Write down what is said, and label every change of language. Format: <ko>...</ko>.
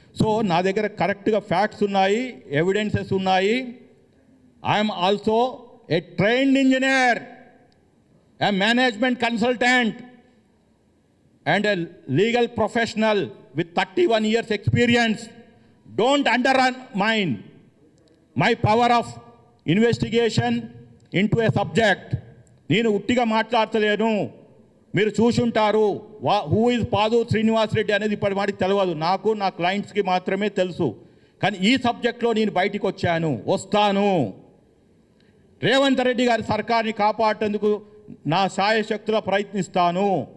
<te>So నా దగ్గర కరెక్ట్గా ఫ్యాక్ట్స్ ఉన్నాయి, ఎవిడెన్సెస్ ఉన్నాయి.</te> <en>I'm also a trained engineer, a management consultant and a legal professional with 31 years experience. Don't undermine my power of investigation into a subject.</en> <te>నేను ఉట్టిగా మాట్లాడతలేను. మీరు చూసుంటారు</te> <en>who is</en> <te>పాదూరి శ్రీనివాస్ రెడ్డి అనేది ఇప్పటి మాటికి తెలియదు. నాకు నా క్లయింట్స్కి మాత్రమే తెలుసు. కానీ ఈ సబ్జెక్ట్లో నేను బయటికి వస్తాను. రేవంత్ రెడ్డి గారి సర్కార్ని కాపాడేందుకు నా శాయశక్తులా ప్రయత్నిస్తాను.</te>